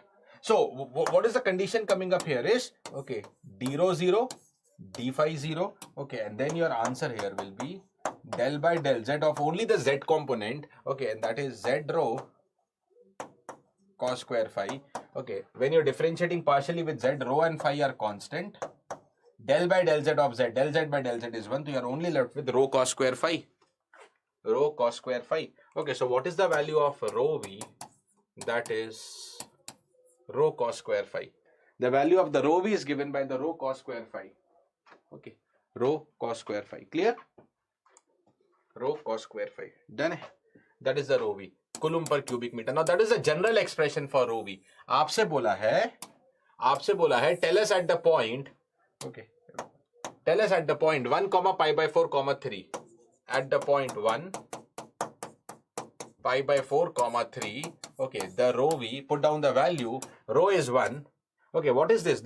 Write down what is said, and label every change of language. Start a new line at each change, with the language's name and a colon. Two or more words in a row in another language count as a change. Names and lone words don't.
English: So, what is the condition coming up here is, okay, d rho 0, d phi 0, okay, and then your answer here will be del by del z of only the z component, okay, and that is z rho cos square phi, okay. When you're differentiating partially with z, rho and phi are constant, del by del z of z, del z by del z is 1, so you're only left with rho cos square phi. Okay, so what is the value of rho v? That is rho cos square phi. The value of the rho v is given by the rho cos square phi. Okay, rho cos square phi. Clear? Rho cos square phi. Done. That is the rho v. Coulomb per cubic meter. Now that is a general expression for rho v.
Hindi: आपसे बोला है,
English: tell us at the point, okay, tell us at the point 1 comma pi by 4 comma 3. At the point 1 pi by 4 comma 3, okay, the rho v, put down the value, rho is 1. Okay, what is this?